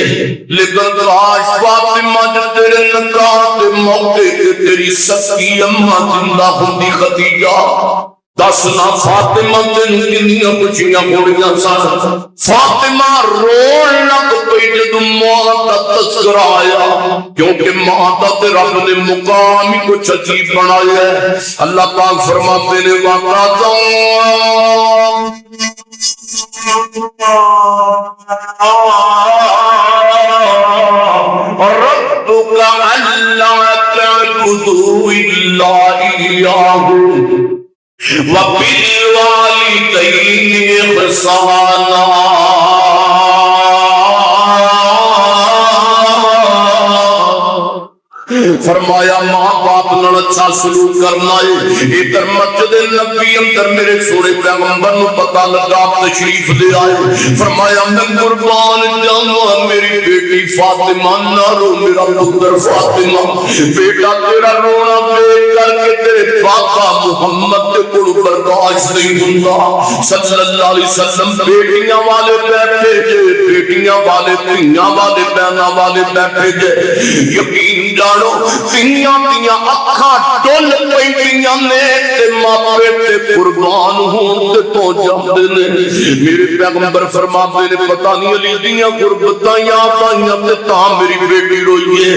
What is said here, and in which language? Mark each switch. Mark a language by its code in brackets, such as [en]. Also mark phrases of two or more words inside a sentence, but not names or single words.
[pa] لیکن کاش فاطمہ جو تیرے نکاح دے موقعے تے تیری سکی اماں زندہ ہندی خدیجہ، دس نا فاطمہ تینوں کنیاں خوشیاں ہونیاں سن. فاطمہ رون لگ پئی جدوں ماں دا تذکرہ آیا، کیونکہ ماں دا تے رب نے مقام ہی کچھ عجیب بنایا ہے. اللہ پاک فرماتے نے [ar] وقضى ربك ألا تعبدوا إلا إياه وبالوالدين إحسانا. [pa] فرمایا ماں باپ نال اچھا سلوک کرنا ہے. ادھر مسجد نبی اندر میرے سونے پیغمبر نوں پتا لگا، تشریف لے آئے. فرمایا میں قربان جاواں میری بیٹی فاطمہ نہ رو، میرا پتر فاطمہ بیٹا تیرا رونا دیکھ کرکے تیرے پاکا محمد کے کول برداشت نہیں ہندا [ar] صلى الله عليه وسلم. [pa] بیٹیاں والے بیٹھے جے، بیٹیاں والے دھیاں والے بہناں والے بیٹھے جے. یقین جانو تیاں دیاں اکھاں ڈل پیندیاں نے تے ماپے تے قربان ہون تے تو جاندے نے. میرے پیغمبر فرماتے نے پتا نہیں علی دیاں غربتاں یاد آئیاں تے تاں میری بیٹی روئی ہے.